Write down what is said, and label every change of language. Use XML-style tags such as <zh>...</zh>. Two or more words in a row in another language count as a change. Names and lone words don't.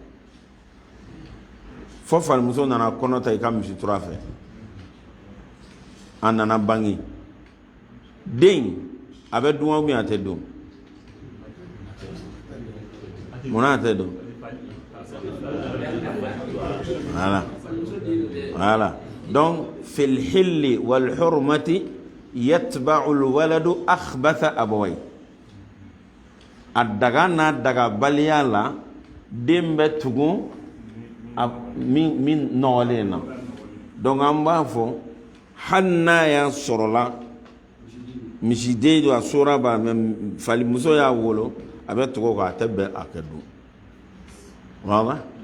<bm>fo falimuso nana kɔnɔ ta i ka misi tura fɛ a nana bange den a bɛ dun</bm> <fr>ou bien</fr> <bm>a tɛ dun munna a tɛ dun</bm> <fr>voilà donc</fr> <ar>في الحل والحرمة يتبع الولد أخبث أبويه</ar> <bm>a daga n'a daga baliya la den bɛ tugu min nɔgɔlen na donc an b'a fɔ hali n'a y'a sɔrɔla misiden don a sora ba mɛ falimuso y'a wolo a bɛ tugu k'a tɛ bɛn a kɛ don wala</bm>